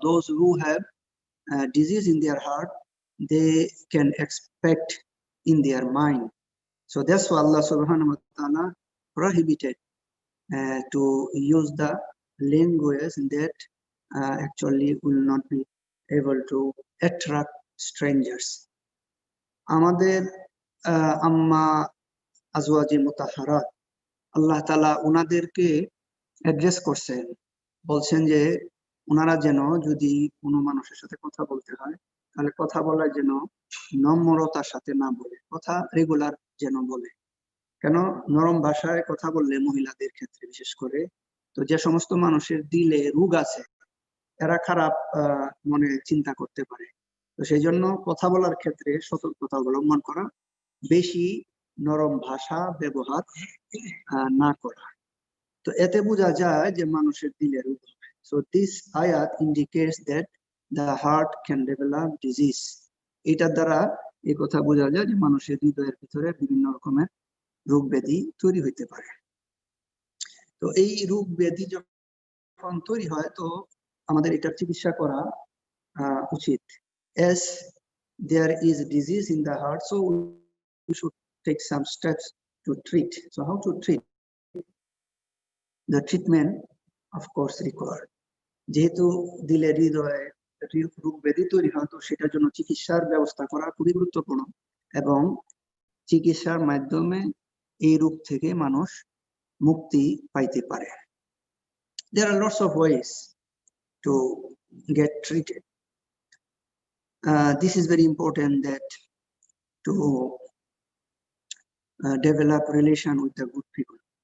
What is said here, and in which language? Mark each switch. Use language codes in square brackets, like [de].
[en] Those who have disease in their heart, they can expect in their mind So that's why Allah subhanahu wa ta'ala prohibited to use the language that actually will not be able to attract strangers. [bn] আমাদের আম্মা আজওয়াজি মুতাহহারাত আল্লাহ তাআলা উনাদেরকে address করছেন, বলছেন যে ওনারা যেন যদি কোনো মানুষের সাথে কথা বলতে হয় তাহলে কথা বলার যেন নম্রতার সাথে না বলে, কথা রেগুলার যেন বলে। কেন? নরম ভাষায় কথা বললে মহিলাদের ক্ষেত্রে বিশেষ করে, তো যে সমস্ত মানুষের দিলে রোগ আছে এরা খারাপ মনে চিন্তা করতে পারে, তো সেই জন্য কথা বলার ক্ষেত্রে সতর্কতা অবলম্বন করা, বেশি নরম ভাষা ব্যবহার না করা। তো এতে বোঝা যায় যে মানুষের দিলে রোগ হবে। [en] So this ayat indicates that the heart can develop disease. [bn] এটার দ্বারা এই কথা বোঝা যায় যে মানুষের হৃদয়ের ভিতরে বিভিন্ন রকমের রোগ ব্যাধি তৈরি হইতে পারে। তো এই রোগ ব্যাধি যখন তৈরি হয় তো আমাদের এটার চিকিৎসা করা উচিত। [en] As there is disease in the heart, so we should take some steps to treat. So how to treat? The treatment of course required. [bn] যেহেতু দিলে হৃদয়ে রোগ ব্যাধি তৈরি হয় তো সেটার জন্য চিকিৎসার ব্যবস্থা করা খুবই গুরুত্বপূর্ণ, এবং চিকিৎসার মাধ্যমে এই রোগ থেকে মানুষ মুক্তি পাইতে পারে। [en] There are lots of ways to get treated. This is very important, that to develop relation with the good people.